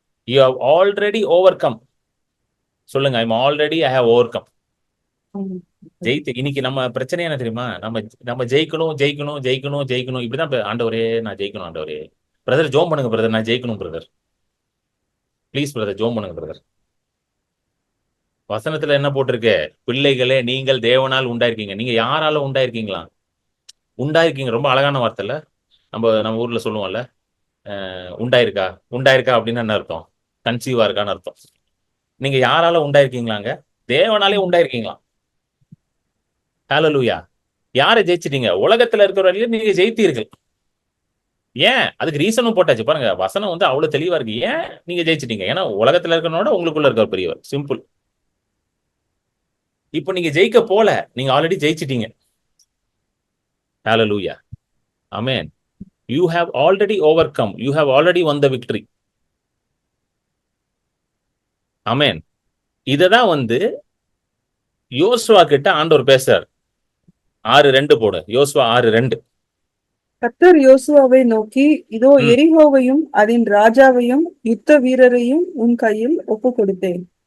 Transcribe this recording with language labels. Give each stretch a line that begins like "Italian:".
English: You have already overcome.
Tamil: சொல்லுங்க,
English: I have overcome.
Tamil: ஜெயித்து. இன்னைக்கு நம்ம பிரச்சனை என்ன தெரியுமா? நம்ம ஜெயிக்கணும் ஜெயிக்கணும் ஜெயிக்கணும் ஜெயிக்கணும் இப்படிதான் ஆண்டவரே நான் ஜெயிக்கணும் ஆண்டவரே. பிரதர் ஜோம் பண்ணுங்க பிரதர், நான் ஜெயிக்கணும் பிரதர். ப்ளீஸ் பிரதர் ஜோம் பண்ணுங்க பிரதர். வசனத்துல என்ன போட்டிருக்கு? பிள்ளைகளே, நீங்கள் தேவனால் உண்டாயிருக்கீங்க. நீங்க யாரால உண்டாயிருக்கீங்களா? உண்டாயிருக்கீங்க. ரொம்ப அழகான வார்த்தை இல்ல? நம்ம ஊர்ல சொல்லுவோம்ல, உண்டாயிருக்கா உண்டாயிருக்கா அப்படின்னு என்ன அர்த்தம்? கன்சீவா இருக்கான்னு அர்த்தம். நீங்க யாரால உண்டாயிருக்கீங்களாங்க? தேவனாலே உண்டாயிருக்கீங்களா? ஹalleluya. யாரை ஜெயிச்சிட்டீங்க? உலகத்துல இருக்கிறவரையும் நீங்க ஜெயித்தீர்கள். ஏன்? அதுக்கு ரீசனும் போட்டாச்சு பாருங்க. வசனம் வந்து அவ்வளவு தெளிவா இருக்கு. ஏன் நீங்க ஜெயிச்சிட்டீங்க? ஏன்னா உலகத்துல இருக்கிறனோட உங்களுக்குள்ள இருக்கிற பெரியவர். சிம்பிள். இப்போ நீங்க ஜெயிக்க போல, நீங்க already ஜெயிச்சிட்டீங்க. Hallelujah. Amen.
English: You have already overcome. You have already won the victory.
Tamil: ஆமென். இததான் வந்து யோசுவா கிட்ட ஆண்டவர் பேசுறார். 6:2 போடு. யோசுவா 6:2. கர்த்தர் யோசுவாவை நோக்கி, இதோ எரிகோவையும் அதன் ராஜாவையும் யுத்த வீரரையும் உன் கையில் ஒப்பு கொடுத்தேன்.